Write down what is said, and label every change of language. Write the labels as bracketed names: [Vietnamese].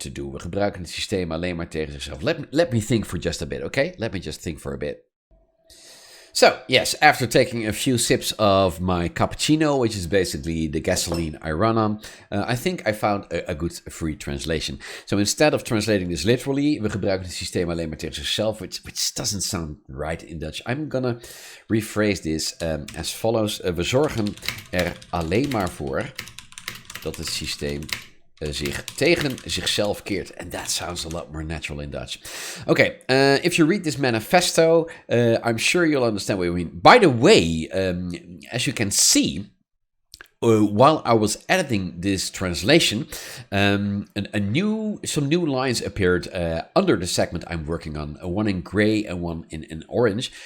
[English] We gebruiken het systeem alleen maar tegen zichzelf. [Dutch] Let me think for just a bit, okay? Let me just think for a bit. So, yes, after taking a few sips of my cappuccino, which is basically the gasoline I run on, I think I found a good free translation. [English] So instead of translating this literally, [Dutch] we gebruiken het systeem alleen maar tegen zichzelf, [English] which doesn't sound right in Dutch. I'm gonna rephrase this as follows. [Dutch] We zorgen er alleen maar voor dat het systeem zich tegen zichzelf keert. [English] And that sounds a lot more natural in Dutch. Okay, if you read this manifesto, I'm sure you'll understand what we mean. By the way, as you can see, while I was editing this translation, some new lines appeared under the segment I'm working on, one in gray and one in orange.